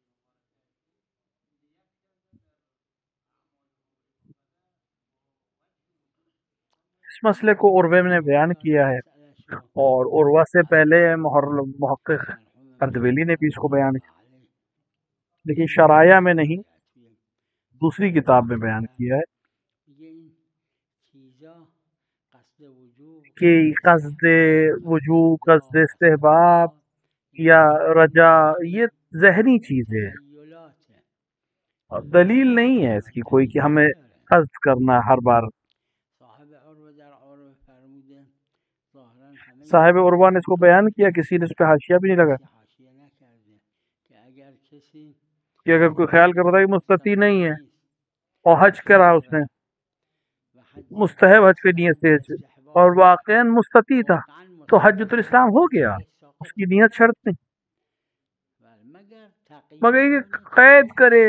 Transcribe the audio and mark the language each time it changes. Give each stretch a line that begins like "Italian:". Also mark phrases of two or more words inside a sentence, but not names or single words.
Urdu: اس مسئلے کو عروہ نے بیان کیا ہے، اور عروہ سے پہلے محقق اردبیلی نے بھی اس کو بیان کیا، لیکن شرائع میں نہیں، دوسری کتاب میں بیان کیا ہے کہ قصد وجوب، قصد استحباب یا رجا یہ ذہنی چیزیں ہیں، اور دلیل نہیں ہے اس کی کوئی کہ ہمیں قصد کرنا ہر بار۔ صاحب عروہ نے اس کو بیان کیا، کسی نے اس پہ حاشیہ بھی نہیں لگا کہ اگر کوئی خیال کر رہا ہے کہ مستطیع نہیں ہے اور حج کرا اس نے مستحب حج کی نیت سے اور واقعاً مستطیع تھا تو حجۃ الاسلام ہو گیا، اس کی نیت شرط نہیں، مگر یہ قید کرے۔